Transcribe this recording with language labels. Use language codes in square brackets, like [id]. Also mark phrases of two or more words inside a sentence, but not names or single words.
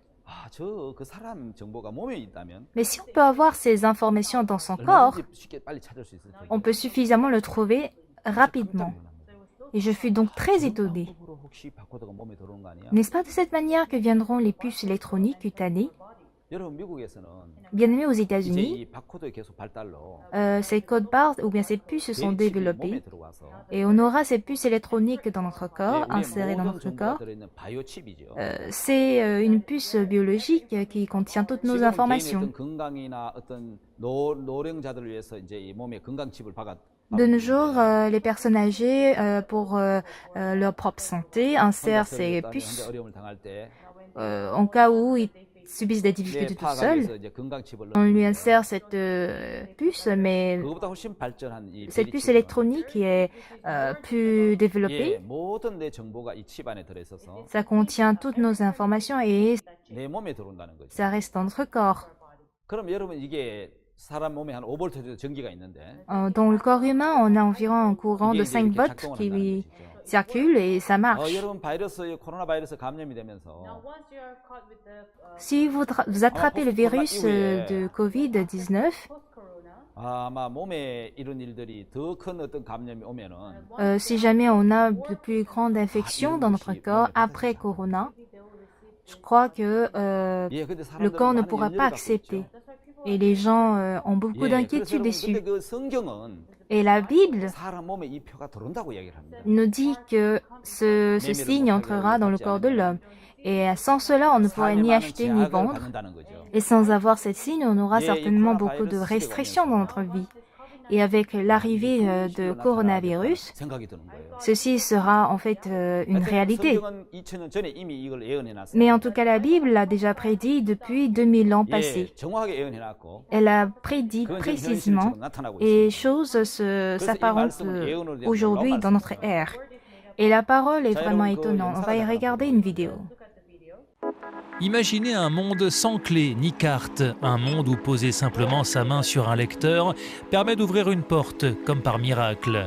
[ko] 저 그 사람 정보가 몸에 있다면 [fr] Mais si on peut avoir ces informations dans son corps, [ko] 얼마든지 쉽게 빨리 찾을 수 있을 텐데. [fr] on peut suffisamment le trouver rapidement. Et je fus donc très étonné. [ko] 방법으로 혹시 바코드가 몸에 들어오는 거 아니야? [fr] N'est-ce pas de cette manière que viendront les puces électroniques cutanées? Bien aimé aux [ko] 이제 [fr] États-Unis, [ko] 이 바코드의 계속 발달로 [fr] ces codes barres ou bien ces puces se sont [ko] 칩이 몸에 [fr] développées [ko] 들어와서 [fr] et on aura ces puces électroniques dans notre [ko] 예, [fr] corps, [ko] 우리의 [fr] insérées dans [ko] 모든 [fr] notre [ko] 정보가 [fr] corps. [ko] 들어있는 바이오 칩이죠. [fr] C'est une puce biologique qui contient toutes nos [ko] 지금은 개인의 [fr] informations. [ko] 어떤 건강이나 어떤 노령자들을 위해서 이제 이 몸에 건강 칩을 [fr] De nos jours, les personnes âgées, pour leur propre santé, insèrent ces [ko] 혼자 [fr] puces [ko] 어려움을 당할 때 [fr] en cas où ils subissent des [ko] 예, [fr] difficultés tout [ko] 파악하기 [fr] seuls. [ko] 위해서 이제 건강 칩을 [fr] On lui [ko] 넣는 [fr] insère cette puce, mais [ko] 그거보다 훨씬 발전한 이 [fr] cette [ko] 베리 [fr] puce [ko] 칩은 [fr] électronique qui est plus [ko] 예, [fr] développée, [ko] 모든 내 정보가 이 칩 안에 들어있어서 [fr] ça contient toutes nos informations et [ko] 내 몸에 들어온다는 거죠. [fr] ça reste dans notre corps. [ko] 그럼 여러분 이게 사람 몸에 한 5V 정도 전기가 있는데 [fr] Dans le corps humain, on a environ un courant [ko] 이게 [fr] de [ko] 이제 [fr] 5 [ko] 이렇게 [fr] volts [ko] 작동을 [fr] qui [ko] 한다는 것이죠. [fr] circule et ça marche. [ko] 여러분 바이러스 코로나 바이러스 감염이 되면서 [fr] Si vous attrapez le virus de Covid-19, [ko] 아마 몸에 이런 일들이 더 큰 어떤 감염이 오면은 [fr] si jamais on a de plus grandes infections dans notre corps après Corona, je crois que [ko] 예, 근데 [fr] le corps ne [ko] 사람들은 [fr] pourra [ko] 많은 [fr] pas [ko] 염려를 갖고 [fr] accepter. [ko] 있죠. [fr] Et les gens ont beaucoup [ko] 예, 그래서 [fr] d'inquiétudes [ko] 여러분, [fr] dessus. [ko] 근데 그 성경은 [fr] Et la Bible [ko] 사람 몸에 이 표가 들어온다고 이야기를 합니다. [fr] nous dit que ce signe entrera dans le corps de l'homme. Et sans cela, on ne pourrait [ko] 삶에 [fr] ni [ko] 많은 [fr] acheter ni [ko] 제약을 [fr] vendre. [ko] 받는다는 거죠. [fr] Et sans avoir cette signe, on aura [ko] 예, 이 [fr] certainement [ko] 코로나 [fr] beaucoup de [ko] 바이러스 [fr] restrictions dans notre [ko] 시대가 [fr] vie. Et avec l'arrivée de coronavirus, [ko] 생각이 드는 거예요. [fr] ceci sera en fait une réalité. [ko] 성경은 2000년 전에 이미 이걸 예언해 놨어요. [fr] Mais en tout cas, la Bible l'a déjà prédit depuis 2000 ans [ko] 예, [fr] passés. [ko] 정확하게 예언해 놨고 [fr] Elle a prédit [ko] 그건 지금 [fr] précisément [ko] 현실처럼 나타나고 [fr] et [ko] 있습니다. [fr] choses s'apparentent aujourd'hui dans notre ère. Et la parole est vraiment étonnante. On va y regarder une vidéo. Imaginez un monde sans clé ni carte, un monde où poser simplement sa main sur un lecteur permet d'ouvrir une porte, comme par miracle.